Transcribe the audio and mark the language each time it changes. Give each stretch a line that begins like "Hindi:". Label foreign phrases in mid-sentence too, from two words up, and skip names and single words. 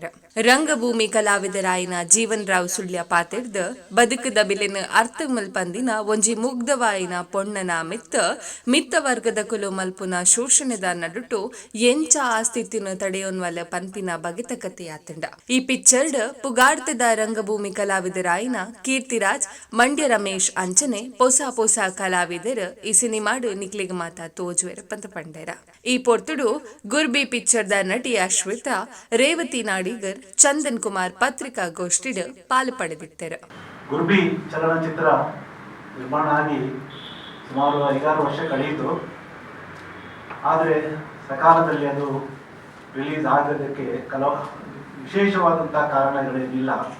Tulu: ರಂಗಭೂಮಿ ಕಲಾವಿದರಾಯಿನ ಜೀವನ್ ರಾವ್ ಸುಳ್ಯ ಪಾತಿರ್ದ ಬದುಕದ ಬಿಲೆನ ಅರ್ಥ ಮಲ್ಪಂದಿನ ಒಂಜಿ ಮುಗ್ಧವಾಯಿನ ಪೊಣ್ಣನ ಮಿತ್ತ ವರ್ಗದ ಕುಲು ಮಲ್ಪುನ ಶೋಷಣೆದ ನಡುಟು ಎಂಚ ಆಸ್ಥಿತಿನ ತಡೆಯೋನ್ವಲ ಪಂಪಿನ ಬಗೆತ ಕಥೆಯಾತಂಡ. ಈ ಪಿಕ್ಚರ್ಡ್ ಪುಗಾಡ್ತದ ರಂಗಭೂಮಿ ಕಲಾವಿದರಾಯಿನ ಕೀರ್ತಿರಾಜ್, ಮಂಡ್ಯ ರಮೇಶ್ ಅಂಚನೆ ಪೊಸ ಕಲಾವಿದರ್ ಈ ಸಿನಿಮಾಡ್ ನಿಕ್ಲಿಗ ಮಾತ ತೋಜುವೆರ ಪಂತ ಪಂಡೇರ. ಈ ಪೊರ್ತುಡು ಗುರ್ಬಿ ಪಿಕ್ಚರ್ದ ನಟಿ ಅಶ್ವಿತಾ, ರೇವತಿ ನಾಡಿಗರ್, ಚಂದನ್ ಕುಮಾರ್ ಪತ್ರಿಕಾಗೋಷ್ಠಿಡ್ ಪಾಲು ಪಡೆದಿತ್ತರ.
Kannada: ಗುರ್ಬಿ ಚಲನಚಿತ್ರ ನಿರ್ಮಾಣ ಆಗಿ ಸುಮಾರು 5-6 ವರ್ಷ ಕಳೆಯಿತು. ಆದರೆ ಸಕಾಲದಲ್ಲಿ ಅದು ರಿಲೀಸ್ ಆಗೋದಕ್ಕೆ ವಿಶೇಷವಾದಂತಹ ಕಾರಣಗಳೇನಿಲ್ಲ.